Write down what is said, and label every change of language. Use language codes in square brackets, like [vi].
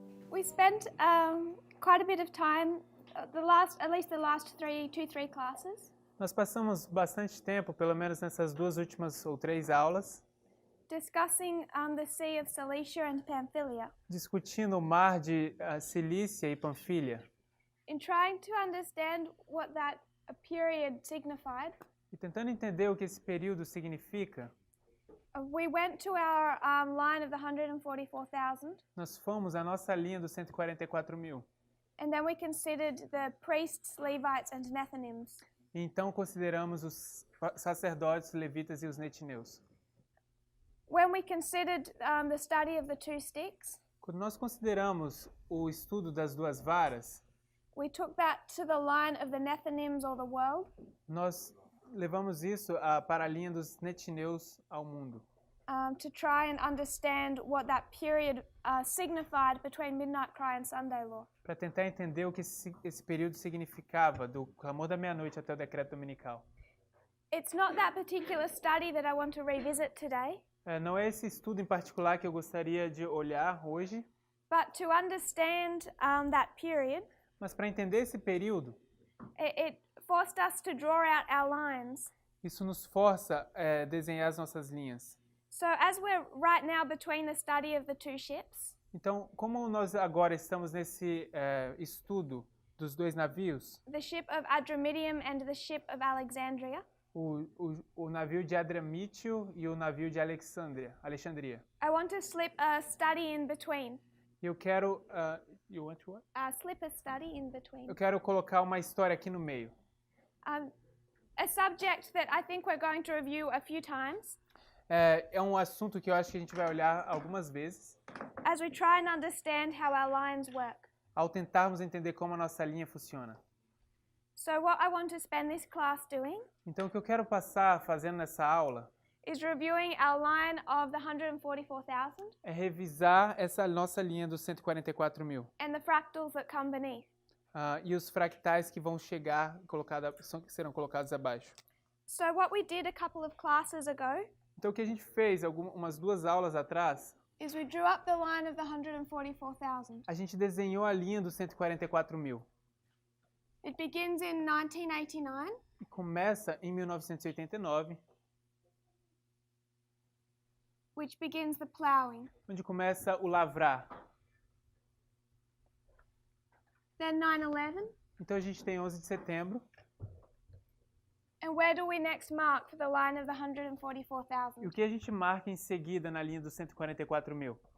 [en] We spent quite a bit of time, at least the last three classes, [pt] Nós passamos bastante tempo, pelo menos nessas duas últimas ou três aulas, [en] discussing the Sea of Cilicia and Pamphylia, [pt] discutindo o mar de Cilícia e Panfilha [en] in trying to understand what that period signified. [pt] e tentando entender o que esse período significa. [en] We went to our line of the 144,000, [pt] Nós fomos à nossa linha dos 144.000. [en] and then we considered the priests, Levites, and Nethinims. [pt] E então consideramos os sacerdotes, levitas e os netineus. [en] When we considered the study of the two sticks, [pt] Quando nós consideramos o estudo das duas varas, [en] we took that to the line of the Nethinims or the world, [pt] nós levamos isso para a linha dos netineus ao mundo, [en] to try and understand what that period signified between midnight cry and Sunday law. [pt] para tentar entender o que esse período significava, do clamor da meia-noite até o decreto dominical. [en] It's not that particular study that I want to revisit today, [pt] Não é esse estudo em particular que eu gostaria de olhar hoje, [en] but to understand that period, [pt] mas para entender esse período, [en] it forced us to draw out our lines. [pt] isso nos força a desenhar as nossas linhas. [en] So as we're right now between the study of the two ships, [pt] Então, como nós agora estamos nesse estudo dos dois navios, [en] the ship of Adramyttium and the ship of Alexandria, [pt] o navio de Adramítio e o navio de Alexandria. [en] I want to slip a study in between. [pt] Eu quero, [en] you want what? Slip a study in between. [pt] Eu quero colocar uma história aqui no meio. [en] A subject that I think we're going to review a few times, [pt] É um assunto que eu acho que a gente vai olhar algumas vezes, [en] as we try and understand how our lines work. [pt] ao tentarmos entender como a nossa linha funciona. [en] So what I want to spend this class doing [pt] Então, o que eu quero passar fazendo nessa aula [en] is reviewing our line of the 144,000 [pt] é revisar essa nossa linha dos 144.000 [en] and the fractals that come beneath. [pt] e os fractais que vão chegar, que serão colocados abaixo. [en] So what we did a couple of classes ago [pt] Então, o que a gente fez umas duas aulas atrás, [en] is we drew up the line of the 144,000. [pt] a gente desenhou a linha dos 144.000. [en] It begins in 1989 [pt] E começa em 1989, [en] which begins the ploughing. [pt] onde começa o lavrar. [en] Then 9/11, [pt] Então, a gente tem 11 de setembro. [en] and where do we next mark for the line of the [pt] E [en] 144,000? [pt] o que a gente marca em seguida na linha dos 144.000?